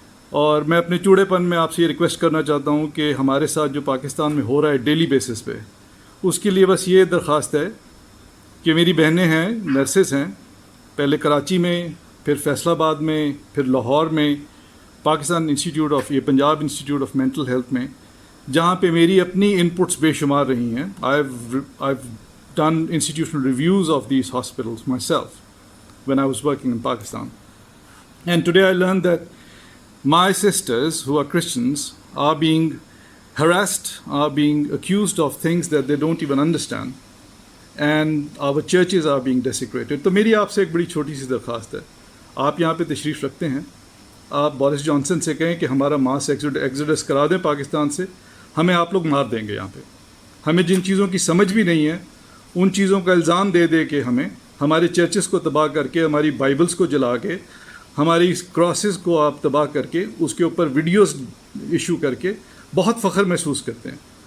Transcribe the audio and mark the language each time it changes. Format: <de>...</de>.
<ur>اور میں اپنے چوڑے پن میں آپ سے یہ ریکویسٹ کرنا چاہتا ہوں کہ ہمارے ساتھ جو پاکستان میں ہو رہا ہے ڈیلی بیسس پہ، اس کے لیے بس یہ درخواست ہے کہ میری بہنیں ہیں، نرسز ہیں، پہلے کراچی میں، پھر فیصل آباد میں، پھر لاہور میں، پاکستان انسٹیٹیوٹ آف یہ Punjab institute of mental health میں، جہاں پہ میری اپنی ان پٹس بے شمار رہی ہیں.</ur> <en>I've done institutional reviews of these hospitals myself when I was working in Pakistan. And today I learned that my sisters who are Christians are being harassed, are being accused of things that they don't even understand, and our churches are being desecrated.</en> <ur>تو میری آپ سے ایک بڑی چھوٹی سی درخواست ہے. آپ یہاں پہ تشریف رکھتے ہیں، آپ بورس جانسن سے کہیں کہ ہمارا ماس ایکسوڈس کرا دیں پاکستان سے. ہمیں آپ لوگ مار دیں گے یہاں پہ. ہمیں جن چیزوں کی سمجھ بھی نہیں ہے ان چیزوں کا الزام دے دے کے ہمیں ہمارے چرچز کو تباہ کر کے، ہماری بائبلز کو جلا کے، ہماری کراسز کو آپ تباہ کر کے، اس کے اوپر ویڈیوز ایشو کر کے بہت فخر محسوس کرتے ہیں.</ur>